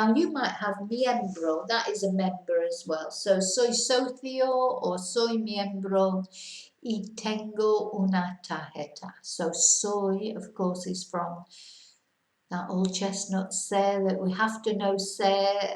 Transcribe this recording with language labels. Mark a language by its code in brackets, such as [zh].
[en] Now you might have miembro, that is a member as well. [es] So soy socio or soy miembro y tengo una tarjeta. [en] So soy, of course, is from that old chestnut say that we have to know say.